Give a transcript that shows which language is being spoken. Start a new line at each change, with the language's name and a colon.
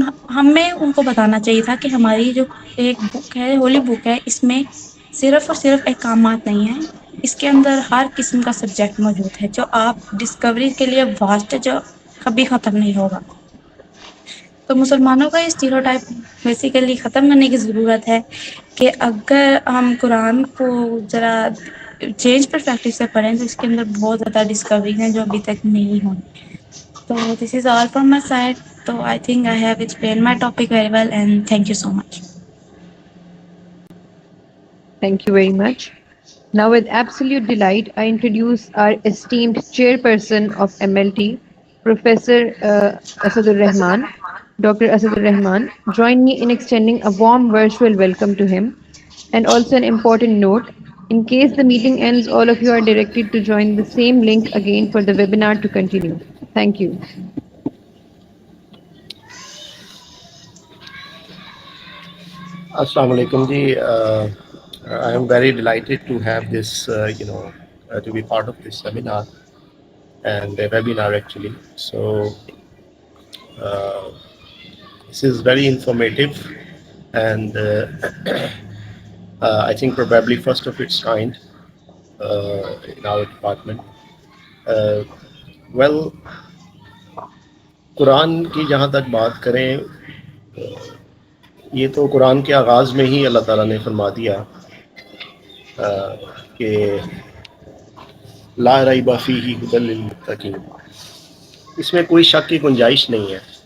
Urdu: ہمیں ان کو بتانا چاہیے تھا کہ ہماری جو ایک بک ہے, ہولی بک ہے, اس میں صرف اور صرف احکامات نہیں ہیں, اس کے اندر ہر قسم کا سبجیکٹ موجود ہے جو آپ ڈسکوری کے لیے واسٹ ہے, جو کبھی ختم نہیں ہوگا. تو مسلمانوں کا یہ اسٹیریوٹائپ بیسیکلی ختم کرنے کی ضرورت ہے کہ اگر ہم قرآن کو ذرا چینج پرسپیکٹو سے پڑھیں تو اس کے اندر بہت زیادہ ڈسکوری ہیں جو ابھی تک نہیں ہوئی.
English: تو this is all from my side. تو I think I have explained my topic very well and thank you so much. Thank you very much. Now, with absolute delight, I introduce our esteemed chairperson of MLT, Professor Asadur Rahman. Dr. Asadur Rahman, join me in extending a warm virtual welcome to him. And also an important note, in case the meeting ends, all of you are directed to join the same link again for the webinar to continue. Thank you. Assalamu alaikum ji. I am very delighted to have this, to be part of this seminar and a webinar actually. So this is very informative and I think probably first of its kind in our department.
Urdu: Well, قرآن کی جہاں تک بات کریں, یہ تو قرآن کے آغاز میں ہی اللہ تعالیٰ نے فرما دیا کہ
Arabic: لا ریب فیہ ھدی للمتقین,
Urdu: اس میں کوئی شک کی گنجائش نہیں ہے.